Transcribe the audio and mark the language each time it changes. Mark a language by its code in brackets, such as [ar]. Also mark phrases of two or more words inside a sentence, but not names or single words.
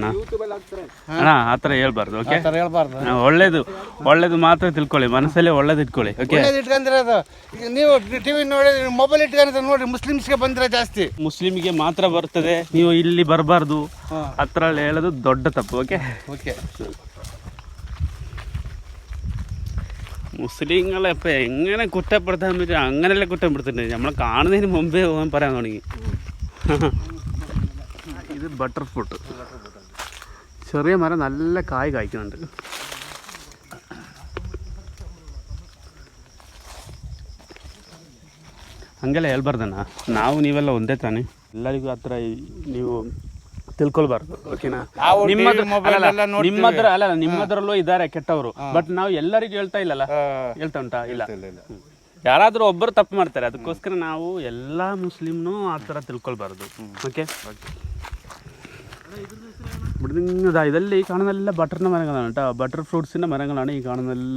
[kn] ಅಣ್ಣ ಆ ಥರ ಹೇಳ್ಬಾರ್ದು. ಓಕೆ, ಒಳ್ಳೇದು ಮಾತ್ರ ತಿಳ್ಕೊಳ್ಳಿ, ಮನಸ್ಸಲ್ಲೇ ಒಳ್ಳೇದು ಇಟ್ಕೊಳ್ಳಿ. ಓಕೆ, ಇಟ್ಕೊಂಡಿರೋದು ನೀವು ಟಿವಿ ನೋಡಿ, ಮೊಬೈಲ್ ಇಟ್ಕೊಂಡಿರೋದು ನೋಡ್ರಿ, ಮುಸ್ಲಿಮ್ಸ್ಗೆ ಬಂದಿರೋ ಜಾಸ್ತಿ. ಮುಸ್ಲಿಮ್ಗೆ ಮಾತ್ರ ಬರ್ತದೆ, ನೀವು ಇಲ್ಲಿ ಬರಬಾರ್ದು ಆ ಥರ ಹೇಳೋದು ದೊಡ್ಡ ತಪ್ಪು. ಓಕೆ [ml] ഓക്കെ മുസ്ലിങ്ങളെ ഇപ്പം എങ്ങനെ കുറ്റപ്പെടുത്താൻ പറ്റും? അങ്ങനെയല്ലേ കുറ്റപ്പെടുത്തുന്നത്, നമ്മളെ കാണുന്നതിന് മുമ്പേ ഓൻ പറയാൻ തുടങ്ങി. ഇത് [en] butter fruit, [ml] ചെറിയ മരം, നല്ല കായ് കായ്ക്കുന്നുണ്ട്. [kn] ಹಂಗೆಲ್ಲ ಹೇಳ್ಬಾರ್ದಣ್ಣ, ನಾವು ನೀವೆಲ್ಲ ಒಂದೇ ತಾನೆ, ಎಲ್ಲರಿಗೂ ಆ ಥರ ನೀವು ತಿಳ್ಕೊಳ್ಬಾರ್ದು. ಓಕೆನಾ? ನಿಮ್ಮದ್ರಲ್ಲೂ ಇದ್ದಾರೆ ಕೆಟ್ಟವರು, ಬಟ್ ನಾವು ಎಲ್ಲರಿಗೂ ಹೇಳ್ತಾ ಇಲ್ಲಲ್ಲ. ಹೇಳ್ತಾ ಉಂಟಾ? ಇಲ್ಲ. ಯಾರಾದರೂ ಒಬ್ಬರು ತಪ್ಪು ಮಾಡ್ತಾರೆ, ಅದಕ್ಕೋಸ್ಕರ ನಾವು ಎಲ್ಲ ಮುಸ್ಲಿಮ್ನು ಆ ಥರ ತಿಳ್ಕೊಳ್ಬಾರ್ದು. ಓಕೆ, ಬಿಡ್ದಿಂಗದ ಇದರಲ್ಲಿ [ml] കാണുന്നതെല്ലാം ബട്ടറിൻ്റെ മരങ്ങളാണ് കേട്ടോ, [en] butter fruits-ിൻ്റെ [ml] മരങ്ങളാണ് ഈ കാണുന്നതെല്ലാം.